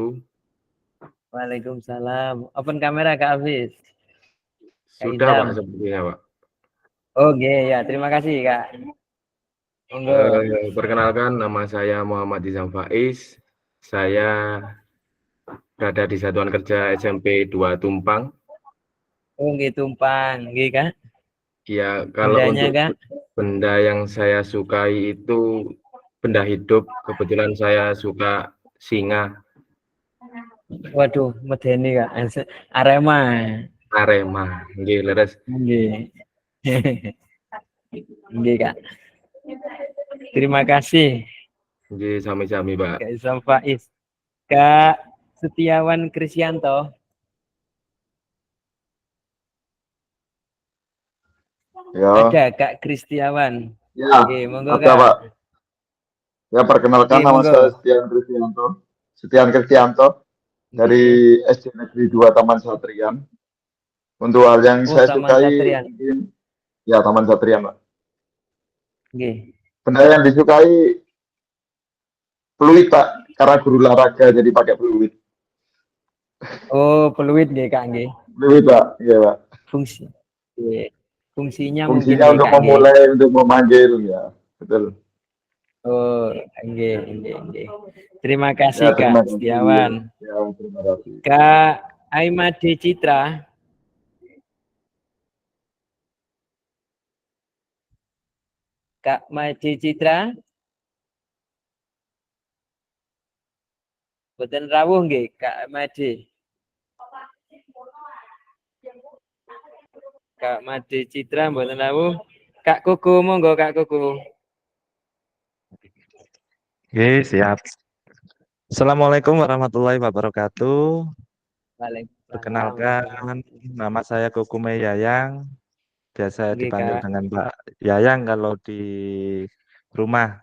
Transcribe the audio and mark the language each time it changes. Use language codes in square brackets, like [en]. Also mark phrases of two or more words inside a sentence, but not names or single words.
[id] Waalaikumsalam. Open kamera Kak Hafiz. Kak Sudah Izam. Pak sepertinya Pak. Oke ya, terima kasih Kak. Monggo. Perkenalkan nama saya Muhammad Izam Faiz. Saya berada di Satuan Kerja SMP 2 Tumpang. Oh, nggih tumpang, nggih Kak. Ya, kalau Bendanya untuk Kak. benda yang saya sukai itu benda hidup. Kebetulan saya suka singa. [jv] Waduh, medeni Kak. Arema. Arema. Nggih, leres. Nggih. Nggih Kak. [id] Terima kasih [jv] Nggih, sami-sami Pak. [id] Kak Izam Faiz. Kak Setiawan Krisyanto. Ya, Ada Kak Kristiawan. ya, Oke, monggo ada Kak. Pak. Ya, perkenalkan Oke, nama monggo. saya Setian Kristianto dari SD Negeri 2 Taman Satrian. Untuk hal yang Oh, saya Taman sukai, Satrian. mungkin, ya Taman Satrian, Pak. Nggih. Benda yang disukai peluit, Pak, karena guru olahraga jadi pakai peluit. Oh, peluit nggih Kak nggih. Peluit, Pak, iya Pak. Fungsi. Nggih. Fungsinya mungkin Fungsinya nggih untuk Kak nggih. memulai, untuk memanggil, ya, betul. [jv] Oh, nggih, nggih, nggih. [id] Terima kasih Ya, terima Kak kasih. Setiawan. Ya, terima kasih. Kak Aimade Citra. Kak Made Citra. [jv] Boten rawuh nggih Kak Made. Kak Made Citra mboten rawuh. [id] Kak Kuku monggo Kak Kuku. Oke, siap. [ar] السلام عليكم ورحمة الله وبركاته. [id] Waalaikumsalam. Perkenalkan, nama saya Kukume Yayang. Biasa Nggih, dipanggil Kak. dengan Mbak Yayang kalau di rumah.